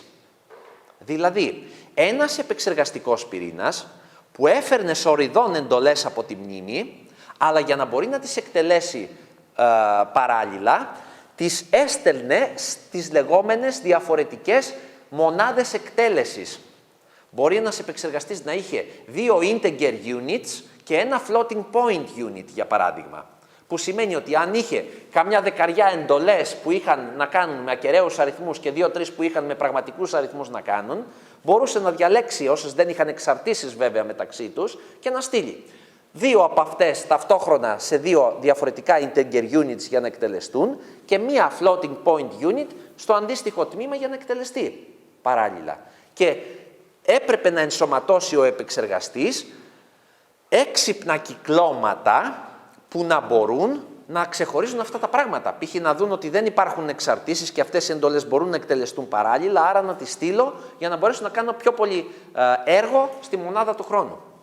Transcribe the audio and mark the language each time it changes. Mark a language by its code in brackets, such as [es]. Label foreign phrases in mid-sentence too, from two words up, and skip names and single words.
[el] Δηλαδή, ένας επεξεργαστικός πυρήνας που έφερνε σοριδών εντολές από τη μνήμη, αλλά για να μπορεί να τις εκτελέσει παράλληλα, τις έστελνε στις λεγόμενες διαφορετικές μονάδες εκτέλεσης. Μπορεί ένας επεξεργαστής να είχε 2 [en] integer units [el] και ένα [en] floating point unit, [el] για παράδειγμα. Που σημαίνει ότι αν είχε καμιά δεκαριά εντολές που είχαν να κάνουν με ακεραίους αριθμούς και 2-3 που είχαν με πραγματικούς αριθμούς να κάνουν, μπορούσε να διαλέξει όσες δεν είχαν εξαρτήσεις βέβαια μεταξύ τους και να στείλει 2 από αυτές ταυτόχρονα σε 2 διαφορετικά [en] integer units [el] για να εκτελεστούν και μία [en] floating point unit [el] στο αντίστοιχο τμήμα για να εκτελεστεί. παράλληλα. Και έπρεπε να ενσωματώσει ο επεξεργαστής έξυπνα κυκλώματα που να μπορούν να ξεχωρίζουν αυτά τα πράγματα. Π.χ. να δουν ότι δεν υπάρχουν εξαρτήσεις και αυτές οι εντολές μπορούν να εκτελεστούν παράλληλα, άρα να τις στείλω για να μπορέσω να κάνω πιο πολύ έργο στη μονάδα του χρόνου.